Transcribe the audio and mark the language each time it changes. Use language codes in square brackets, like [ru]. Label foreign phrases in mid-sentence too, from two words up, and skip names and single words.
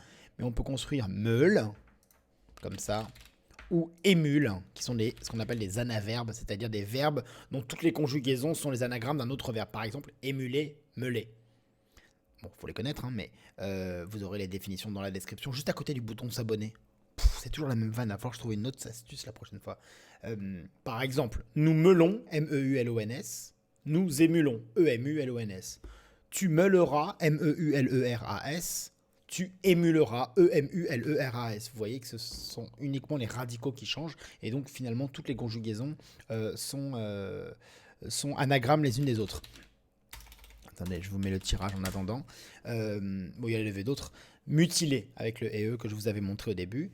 [fr] Mais on peut construire meule, comme ça, ou émule, qui sont ce qu'on appelle des anaverbes, c'est-à-dire des verbes dont toutes les conjugaisons sont les anagrammes d'un autre verbe. Par exemple, émuler, meuler. Bon, faut les connaître, hein, mais vous aurez les définitions dans la description, juste à côté du bouton s'abonner. C'est toujours la même vanne, il va falloir que je trouve une autre astuce la prochaine fois. Par exemple, nous meulons, M-E-U-L-O-N-S. Nous émulons, E-M-U-L-O-N-S. Tu meuleras, M-E-U-L-E-R-A-S. Tu émuleras, E-M-U-L-E-R-A-S. Vous voyez que ce sont uniquement les radicaux qui changent, et donc finalement toutes les conjugaisons sont anagrammes les unes des autres. Attendez, je vous mets le tirage en attendant. Bon, il y a levé d'autres. Mutiler avec le EE que je vous avais montré au début.